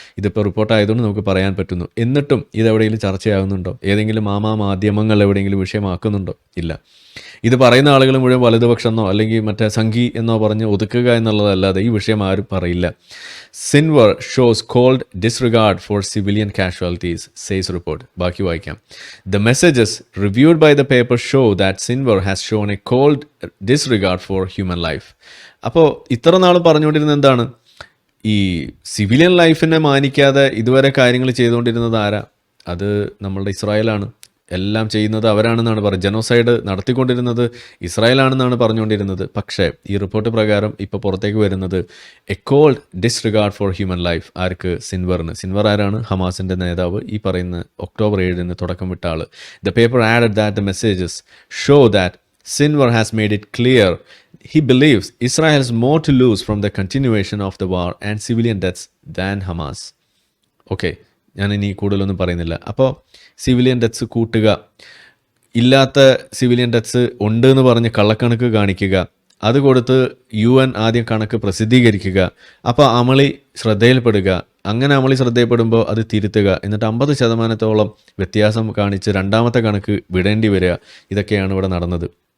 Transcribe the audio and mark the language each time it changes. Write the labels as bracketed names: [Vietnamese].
[Malayalam] ഇതിപ്പോൾ റിപ്പോർട്ടായതുകൊണ്ട് നമുക്ക് പറയാൻ പറ്റുന്നു. എന്നിട്ടും ഇതെവിടെയെങ്കിലും ചർച്ചയാകുന്നുണ്ടോ? ഏതെങ്കിലും മാധ്യമങ്ങൾ എവിടെയെങ്കിലും വിഷയമാക്കുന്നുണ്ടോ? ഇല്ല. ഇത് പറയുന്ന ആളുകൾ മുഴുവൻ വലതുപക്ഷമെന്നോ അല്ലെങ്കിൽ മറ്റേ സംഘി എന്നോ പറഞ്ഞ് ഒതുക്കുക എന്നുള്ളതല്ലാതെ ഈ വിഷയം ആരും പറയില്ല. [English] Sinwar shows cold disregard for civilian casualties, says report. [Malayalam] ബാക്കി വായിക്കാം. [English] The messages reviewed by the paper show that Sinwar has shown a cold disregard for human life. [Malayalam] അപ്പോൾ ഇത്ര നാളും പറഞ്ഞുകൊണ്ടിരുന്നത് എന്താണ്? ഈ സിവിലിയൻ ലൈഫിനെ മാനിക്കാതെ ഇതുവരെ കാര്യങ്ങൾ ചെയ്തുകൊണ്ടിരുന്നത് ആരാ? അത് നമ്മളുടെ ഇസ്രായേലാണ്. എല്ലാം ചെയ്യുന്നത് അവരാണെന്നാണ് പറയുന്നത്. ജനോസൈഡ് നടത്തിക്കൊണ്ടിരുന്നത് ഇസ്രായേലാണെന്നാണ് പറഞ്ഞുകൊണ്ടിരുന്നത്. പക്ഷേ ഈ റിപ്പോർട്ട് പ്രകാരം ഇപ്പോൾ പുറത്തേക്ക് വരുന്നത് [English] A cold disregard for human life. [Malayalam] Arc? സിൻവറിന്. Sinwar ആരാണ്? ഹമാസിൻ്റെ നേതാവ്. ഈ പറയുന്ന ഒക്ടോബർ 7 തുടക്കം വിട്ട ആൾ. [English] The paper added that the messages show that Sinwar has made it clear he believes Israel has more to lose from the continuation of the war and civilian deaths than Hamas. [Malayalam] Okay, ഞാനിനി കൂടുതലൊന്നും പറയുന്നില്ല. അപ്പോൾ civilian deaths കൂട്ടുക, ഇല്ലാത്ത civilian deaths ഉണ്ട് എന്ന് പറഞ്ഞ് കള്ളക്കണക്ക് കാണിക്കുക, അത് കൊടുത്ത് UN ആദ്യം കണക്ക് പ്രസിദ്ധീകരിക്കുക, അപ്പോൾ അമളി ശ്രദ്ധയിൽപ്പെടുക, അങ്ങനെ അമളി ശ്രദ്ധയിൽപ്പെടുമ്പോൾ അത് തിരുത്തുക, എന്നിട്ട് 50% വ്യത്യാസം കാണിച്ച് രണ്ടാമത്തെ കണക്ക് വിടേണ്ടി വരിക. ഇതൊക്കെയാണ് ഇവിടെ നടന്നത്.